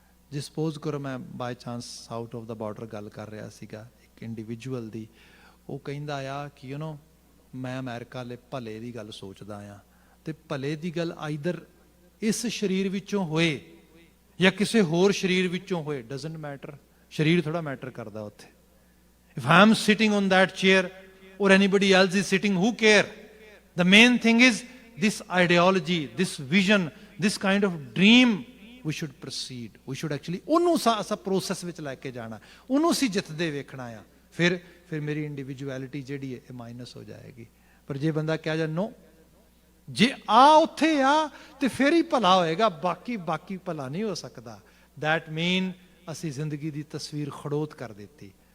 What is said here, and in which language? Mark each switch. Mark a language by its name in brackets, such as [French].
[Punjabi] ਜੇ ਸਪੋਜ਼ ਕਰੋ ਮੈਂ [English] by chance out of the border [Punjabi] ਗੱਲ ਕਰ ਰਿਹਾ ਸੀਗਾ ਇੱਕ ਇੰਡੀਵਿਜੂਅਲ ਦੀ, ਉਹ ਕਹਿੰਦਾ ਆ ਕਿ [English] you know [Punjabi] ਮੈਂ ਅਮਰੀਕਾ ਲਈ ਭਲੇ ਦੀ ਗੱਲ ਸੋਚਦਾ ਆ, ਤੇ ਭਲੇ ਦੀ ਗੱਲ ਆਈਦਰ ਇਸ ਸਰੀਰ ਵਿੱਚੋਂ ਹੋਏ ਜਾਂ ਕਿਸੇ ਹੋਰ ਸਰੀਰ ਵਿੱਚੋਂ ਹੋਏ, [English] doesn't matter, [Punjabi] ਸਰੀਰ ਥੋੜਾ ਮੈਟਰ ਕਰਦਾ ਉੱਥੇ। [English] If I am sitting on that chair or anybody else is sitting, who care? The main thing is this ideology, this vision, this kind of dream we should proceed. We should actually [Punjabi] ਉਹਨੂੰ ਅਸਾਂ process ਵਿੱਚ ਲੈ ਕੇ ਜਾਣਾ, ਉਹਨੂੰ ਅਸੀਂ ਜਿੱਤਦੇ ਵੇਖਣਾ ਆ। ਫਿਰ ਮੇਰੀ ਇੰਡੀਵਿਜੂਅਲਿਟੀ ਜਿਹੜੀ ਹੈ ਇਹ ਮਾਈਨਸ ਹੋ ਜਾਏਗੀ। ਪਰ ਜੇ ਬੰਦਾ ਕਹਿ ਜਾ ਨੋ, ਜੇ ਆ ਉੱਥੇ ਆ ਤੇ ਫਿਰ ਹੀ ਭਲਾ ਹੋਏਗਾ, ਬਾਕੀ ਭਲਾ ਨਹੀਂ ਹੋ ਸਕਦਾ। [English] that mean [Punjabi] ਅਸੀਂ ਜ਼ਿੰਦਗੀ ਦੀ ਤਸਵੀਰ ਖੜੋਤ ਕਰ ਦਿੱਤੀ।